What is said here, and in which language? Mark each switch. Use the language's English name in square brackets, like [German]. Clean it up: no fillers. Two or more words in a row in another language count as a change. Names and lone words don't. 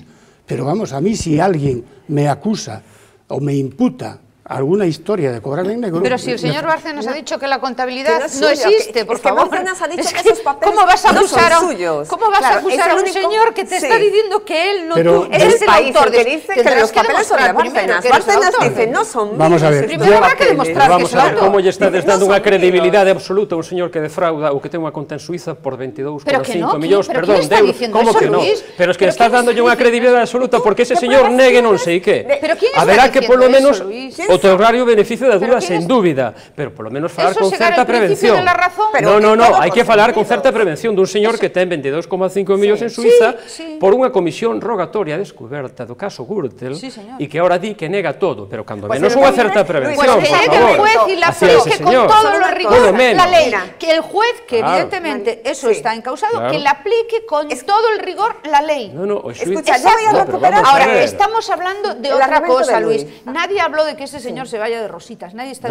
[Spanish] Pero vamos, a mí si alguien me acusa o me imputa alguna historia de cobrar en negro... Pero si el señor Bárcenas ha dicho que la contabilidad que no existe, por favor. Bárcenas ha dicho que esos papeles ¿cómo vas a no son acusar suyos? ¿Cómo vas a acusar a un señor que te está diciendo que él no tú, es el autor país que dice que los papeles son de Bárcenas? Bárcenas dice, no son míos. Vamos a ver. Primero habrá que demostrar que son autor. [Galician] Como lle estades dando unha credibilidade absoluta a un señor que defrauda ou que ten unha conta en Suiza por 22,5 millóns, perdón, de euros. Como que non? [Spanish] Pero es que estás [Galician] dándolle unha credibilidade absoluta porque ese señor negue non sei que. Haberá que polo menos otorgarlle o beneficio da dúda sen dúbida, pero polo menos falar con certa prevención. No, hai que falar con certa prevención dun señor que ten 22,5 millóns en Suiza por unha comisión rogatoria descoberta do caso Gürtel e que ahora di que nega todo, pero cando menos unha certa prevención, por favor, [Spanish] hacia ese señor. Todo lo rigor la ley, que el juez, que Claro. evidentemente eso está encausado, Claro. que le aplique con todo el rigor la ley. [Galician] No, o xuiz... [Spanish] Escucha, yo voy a recuperar... Ahora, estamos hablando de El otra argumento cosa, de Luis. Luis. Nadie habló de que ese señor se vaya de rositas, nadie está